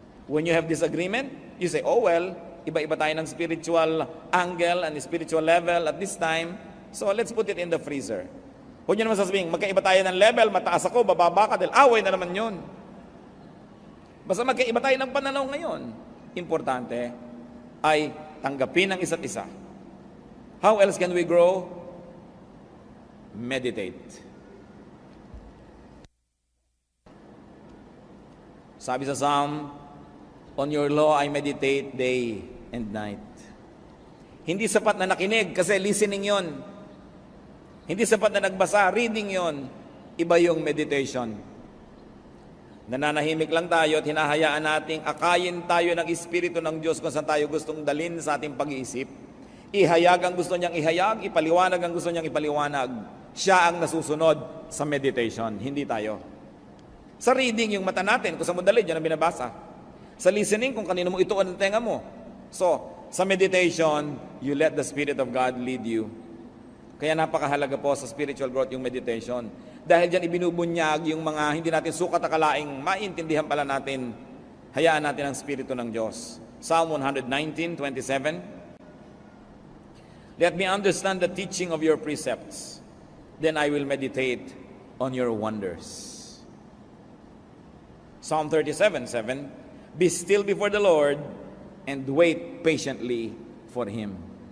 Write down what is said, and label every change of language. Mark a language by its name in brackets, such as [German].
[English] When you have disagreement, you say, oh well, [Filipino] iba-iba tayo ng [English] spiritual angle and spiritual level at this time, so let's put it in the freezer. [Filipino] Huwag nyo naman sasabihin, magkaiba tayo ng level, mataas ako, bababa ka, dahil away na naman yun. Basta magkaiba tayo ng pananaw ngayon. Importante ay tanggapin ang isa't isa. [English] How else can we grow? Meditate. [Filipino] Sabi sa [English] Psalm, on your law I meditate day and night. [Filipino] Hindi sapat na nakinig kasi listening yon. Hindi sapat na nagbasa, reading yon. Iba yung meditation. Nananahimik lang tayo at hinahayaan nating akayin tayo ng Espiritu ng Diyos kung saan tayo gustong dalhin sa ating pag-iisip. Ihayag ang gusto niyang ihayag, ipaliwanag ang gusto niyang ipaliwanag. Siya ang nasusunod sa meditation, hindi tayo. Sa reading, yung mata natin, kung sa mo dalhin, yan ang binabasa. Sa listening, kung kanino mo ituon ang tenga mo. So, sa [English] meditation, you let the Spirit of God lead you. [Filipino] Kaya napakahalaga po sa spiritual growth yung meditation. Dahil dyan ibinubunyag yung mga hindi natin sukat akalaing maintindihan pala natin, hayaan natin ang Espiritu ng Diyos. [English] Psalm 119:27. Let me understand the teaching of your precepts, then I will meditate on your wonders. Psalm 37:7. Be still before the Lord and wait patiently for Him.